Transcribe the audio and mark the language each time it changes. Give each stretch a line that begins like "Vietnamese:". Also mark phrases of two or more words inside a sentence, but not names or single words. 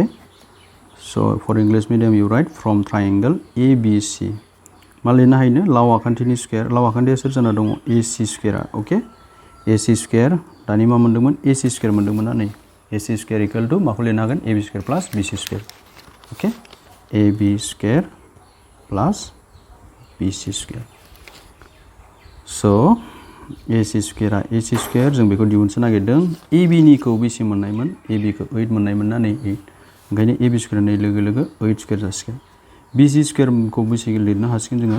English: so for English medium you write from triangle ABC.
Bodo: मा लिरनो हायो? लाव आखान्थिनि स्क्वायर, लाव आखान्थिया सोर जाना दङ? AC स्क्वायरा, ओके। AC स्क्वायर, दानि मा मोनदोंमोन? AC स्क्वायर मोनदोंमोन ना नै।
English: AC square equal to
Bodo: माखौ लिरनो हागोन?
English: AB square plus BC square, okay. AB square plus BC square.
Bodo: स' AC स्क्वायरा AC स्क्वायर, जों बेखौ दिहुननो नागिरदों। AB निखौ बेसे मोननायमोन? AB खौ 8 मोननायमोन ना नै 8। ओंखायनो AB स्क्वायर होननाय लोगो लोगो 8 स्क्वायर जासिगोन। BC स्क्वायरखौ बेसे लिरनो हासिगोन जोङो?